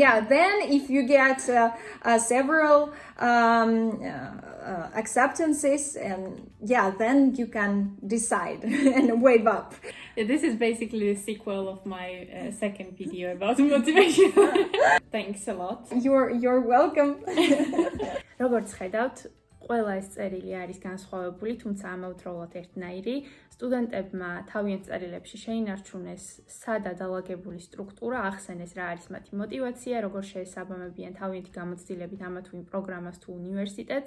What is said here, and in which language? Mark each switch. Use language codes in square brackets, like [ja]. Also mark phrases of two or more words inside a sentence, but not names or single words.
[en] Yeah, then if you get several acceptances, and then you can decide and wave up. This is basically the sequel of my second video about motivation. Thanks a lot. You're welcome. [ka] როგორც ხედავთ, ყველა ეს წერილი არის განსხვავებული, თუმცა ამავდროულად ერთნაირი. სტუდენტებმა თავიანთ წერილებში შეინარჩუნეს სადა დალაგებული სტრუქტურა, ახსენეს რა არის მათი мотивация, როგორ შეესაბამებიან თავიანთი გამოცდილებით ამა თუ იმ პროგრამას თუ უნივერსიტეტს.